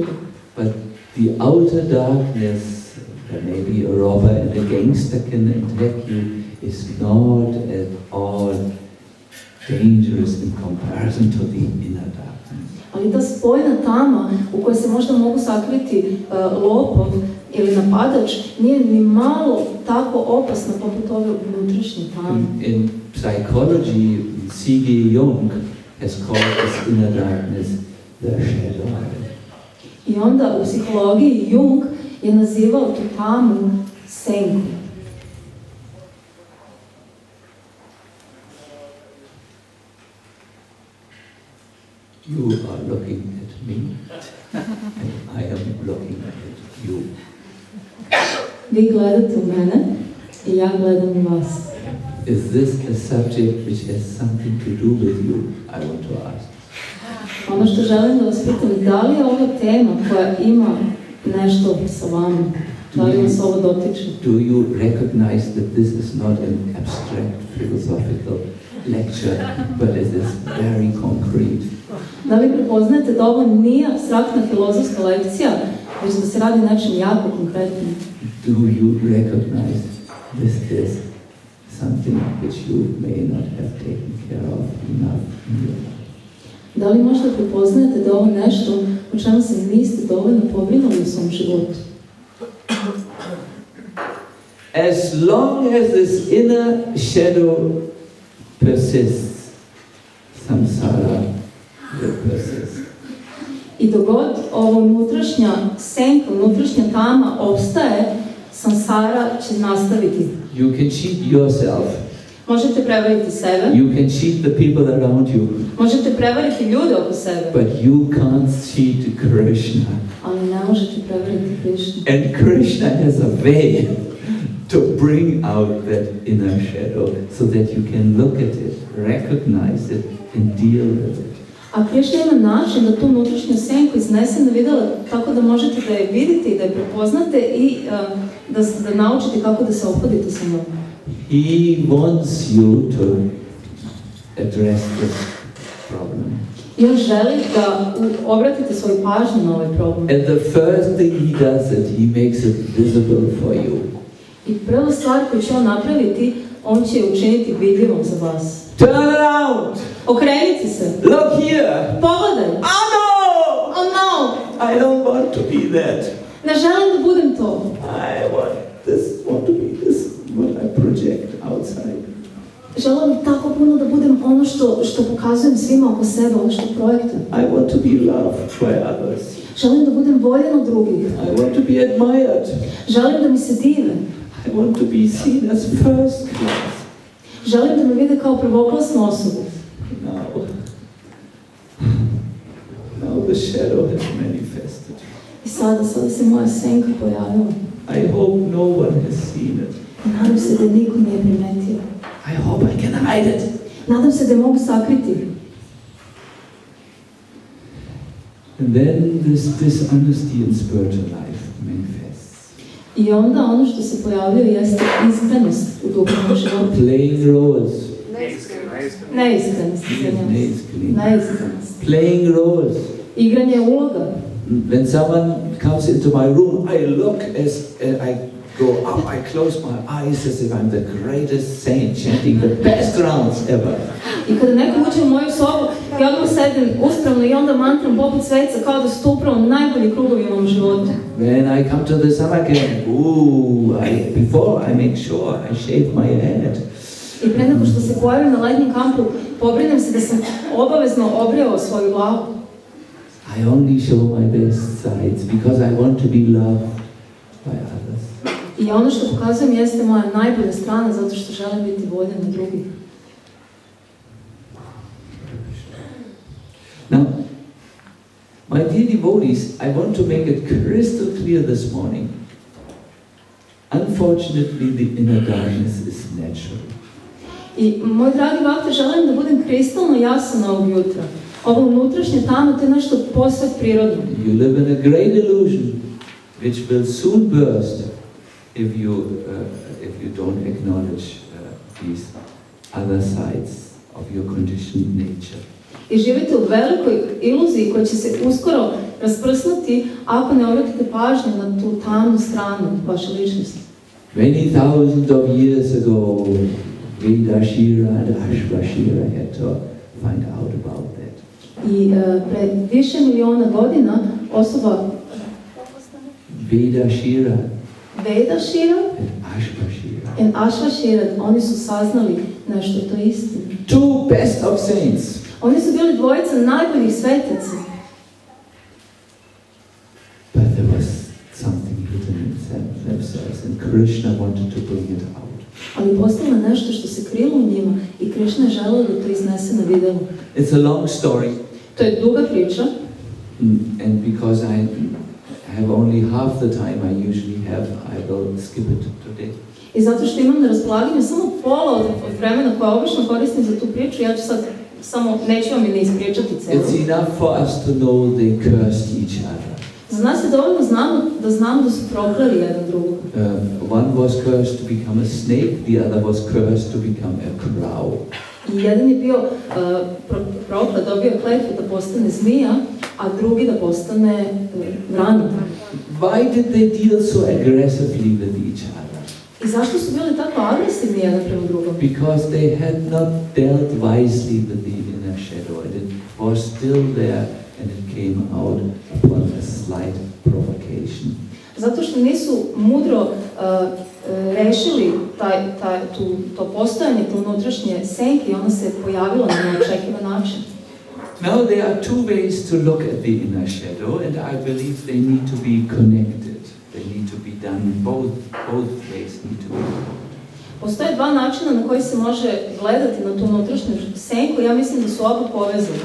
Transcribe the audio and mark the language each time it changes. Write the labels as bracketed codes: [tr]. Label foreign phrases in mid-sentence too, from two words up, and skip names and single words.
[en] But the outer darkness, maybe a robber and a gangster can attack you, is not at all dangerous in comparison to the inner darkness. [sr] Ali ta spojna tama u kojoj se možda mogu sakriti lopov ili napadač nije ni malo tako opasna poput ove unutrašnje tame. [en] In psychology, C.G. Jung has called this inner darkness the shadow. [sr] I onda u psihologiji Jung je nazivao tu tamu senkom. [en] You are looking at me, and I am looking at you. [sr] Vi gledate u mene i ja gledam u vas. [en] Is this a subject which has something to do with you? I want to ask. [sr] Ono što želim da vas pitam, da li je ova tema koja ima nešto sa vama? Da li vas ovo dotiče? [en] Do you recognize that this is not an abstract philosophical lecture, but it is very concrete? [sr] Da li prepoznajete da ovo nije apstraktna filozofska lekcija, već da se radi nečem jako konkretnim. [en] Do you recognize this is something which you may not have taken care of enough in your life? [sr] Da li možda prepoznajete da je ovo nešto o čemu se niste dovoljno pobrinuli u svom životu? [en] As long as this inner shadow persists, samsara will persist. [sr] I dogod ovo unutrašnja senka, unutrašnja tama opstaje, samsara će nastaviti. [en] You can cheat yourself. [sr] Možete prevariti sebe, [en] You can cheat the people around you. [sr] možete prevariti ljude oko sebe, [en] But you can't cheat Krishna. [sr] ali ne možete prevariti Krišnu. [en] And Krishna has a way to bring out that inner shadow so that you can look at it, recognize it, and deal with it. [sr] A Krišna ima način da tu unutrašnju senku iznese na vidjelo tako da možete da je vidite i da je prepoznate i da naučite kako da se ophodite sa njom. [en] He wants you to address this problem. [sr] I on želi da obratite svoju pažnju na ovaj problem. [en] And the first thing he does is he makes it visible for you. [sr] I prva stvar koju će on napraviti, on će je učiniti vidljivom za vas. [en] Turn around! [sr] Okrenite se! [en] Look here! [sr] Pogledaj! [en] Oh no! Oh no! I don't want to be that. [sr] Ne želim da budem to. [en] I want to be this, what I project outside. [sr] Želim tako puno da budem ono što pokazujem svima oko sebe, ono što projektujem. [en] I want to be loved by others. [sr] Želim da budem voljen od drugih. [en] I want to be admired. [sr] Želim da mi se dive. [en] I want to be seen as first class. [sr] Želim da me vide kao prvoklasnu osobu. [en] Now the shadow has manifested. [sr] I sada se moja senka pojavila. [en] I hope no one has seen it. [sr] Nadam se da niko nije primetio. [en] I hope I can hide it. [sr] Nadam se da je mogu sakriti. [en] And then this dishonesty in spiritual life manifests. [sr] I onda ono što se pojavljuje jeste iskrenost u duhovnom životu. [en] Playing roles. [sr] Neiskrenost. Neiskrenost. [en] Playing roles. [sr] Igranje uloga. [en] When someone comes into my room, I look as I go up, I close my eyes as if I'm the greatest saint, chanting the best rounds ever. [sr] I kada neko uđe u moju sobu, ja odmah sedim uspravno i onda mantram poput sveca kao da su to upravo najbolji krugovi u mom životu. [en] When I come to the summer camp, before I make sure I shave my head. [sr] I pre nego što se pojavim na letnjem kampu, pobrinem se da sam obavezno obrijao svoju glavu. [en] I only show my best sides because I want to be loved by others. [sr] I ono što pokazujem jeste moja najbolja strana zato što želim biti voljen od drugih. [en] Now, my dear devotees, I want to make it crystal clear this morning. Unfortunately, the inner darkness is natural. [sr] I moj dragi bakte, želim da budem kristalno jasan ovog jutra. Ovo unutrašnje tamo, to je nešto posve prirodno. [en] You live in a great illusion, which will soon burst if you don't acknowledge these other sides of your conditioned nature. [sr] I živite u velikoj iluziji koja će se uskoro rasprsnuti ako ne obratite pažnju na tu tamnu stranu vaše ličnosti. [en] Many thousands of years ago, Vedashira and Ashvashira had to find out about that. [sr] I pred više miliona godina osoba Vedashira Vedashira [en] and [sr] i Ashvashira, oni su saznali nešto to istine. [en] two best of saints. [sr] Oni su bili dvojica najboljih svetaca. [en] But there was something hidden in themselves, and Krishna wanted to bring it out. [sr] Ali postalo je nešto što se krilo u njima i Krišna je želeo da to iznese na videlu. [en] It's a long story, [sr] To je duga priča. [en] and because I have only half the time I usually have, I will skip it today. [sr] I zato što imam na raspolaganju samo pola od vremena koje obično koristim za tu priču, ja ću sad neću vam i ne ispričati celu. [en] It's enough for us to know they cursed each other. [sr] Za nas je dovoljno znamo da su prokleli jedan drugog. [en] One was cursed to become a snake, the other was cursed to become a crow. [sr] I jedan je bio proklet, dobio kletvu da postane zmija, a drugi da postane vrana. [en] Why did they deal so aggressively with each other? [sr] I zašto su bili tako agresivni jedan prema drugom? [en] Because they had not dealt wisely with the inner shadow. It was still there and it came out upon a slight provocation. [sr] Zato što nisu mudro rešili to postojanje, to unutrašnje senke i ono se pojavilo na neočekivan način. [en] Now there are two ways to look at the inner shadow, and I believe they need to be connected. They need to be done, both ways need to be done. [sr] Postoje dva načina na koji se može gledati na tu unutrašnju senku, ja mislim da su oba povezani.